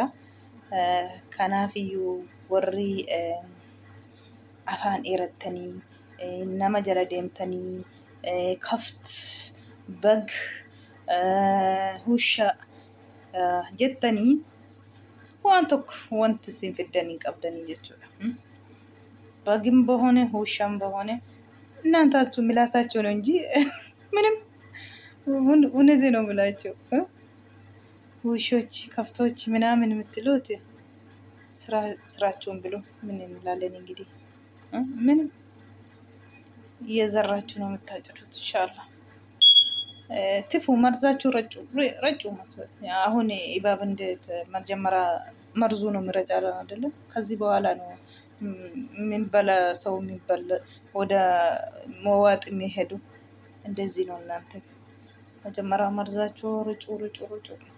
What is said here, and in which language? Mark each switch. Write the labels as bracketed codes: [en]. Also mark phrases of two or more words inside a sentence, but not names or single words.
[om] Kanaafiyyuu warri afaan dheerattanii nama jala deemtanii kaft bag husha jettanii waan tokko wanti isin fiddanii qabdanii jechuudha. [am] Bagim በሆነ ውሻም በሆነ እናንታችሁ ምላሳችሁ ነው እንጂ ምንም እውነቴን ነው የምላቸው። ውሾች ከፍቶች ምናምን የምትሉት ስራችሁን ብሎ ምን እንላለን እንግዲህ። ምንም እየዘራችሁ ነው የምታጭዱት። ኢንሻአላህ ትፉ መርዛችሁ ረጩ መስሎኝ። አሁን ኢባብ እንዴት መጀመሪያ መርዙ ነው የሚረጫ አይደለም። ከዚህ በኋላ ነው የሚበላ ሰው የሚበላ ወደ መዋጥ የሚሄዱ። እንደዚህ ነው እናንተ መጀመሪያ መርዛችሁ ርጩ።